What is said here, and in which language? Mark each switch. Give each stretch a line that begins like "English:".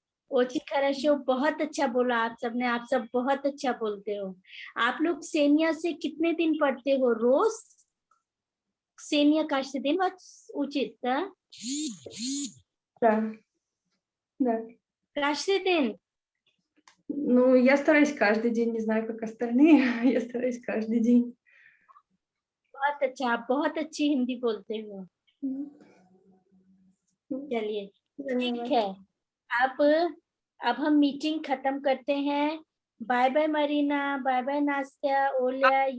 Russian: очень хорошо,
Hindi: बहुत अच्छा बोला आप सबने, आप सब बहुत अच्छा बोलते हो। आप लोग सेनिया से कितने दिन पढ़ते हो रोज?
Russian: Ksenia каждый день вас учит, да? Да. Каждый день? Ну, я стараюсь каждый день, не знаю, как остальные, я стараюсь каждый день.
Hindi: बहुत अच्छा, आप बहुत अच्छी हिंदी बोलते हो। चलिए ठीक है, अब हम मीटिंग खत्म करते हैं। Bye bye Marina, bye bye नास्त्या, ओलिया।